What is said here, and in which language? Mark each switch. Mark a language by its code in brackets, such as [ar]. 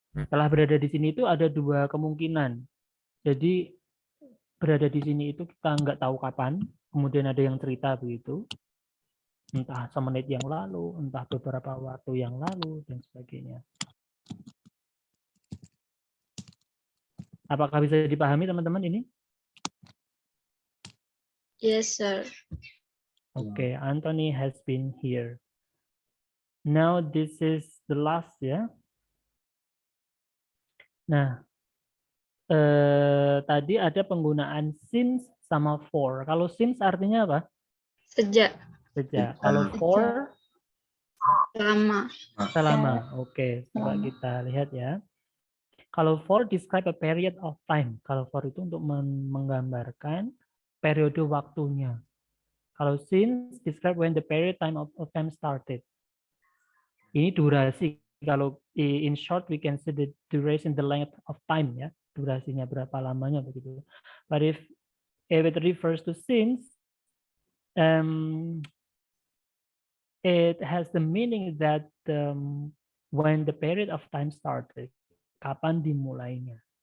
[id] Telah berada di sini itu ada dua kemungkinan. Jadi berada di sini itu kita nggak tahu kapan, kemudian ada yang cerita begitu, entah semenit yang lalu, entah beberapa waktu yang lalu, dan sebagainya. Apakah bisa dipahami teman-teman ini? [en] Yes, sir. Oke, Anthony has been here. Now this is the last ya. [id] Nah, tadi ada penggunaan since sama for. Kalau since artinya apa? Sejak. Sejak. Kalau for Lama. selama. Oke, coba kita lihat ya. [en] Kalau for describe a period of time. [id] Kalau for itu untuk menggambarkan periode waktunya. [en] Kalau since describe when the period of time started. [id] Ini durasi. [en] Kalau in short we can say the duration, the length of time ya. [id] Durasinya berapa lamanya begitu. [en] But if it refers to since, it has the meaning that when the period of time started, [id] kapan dimulainya.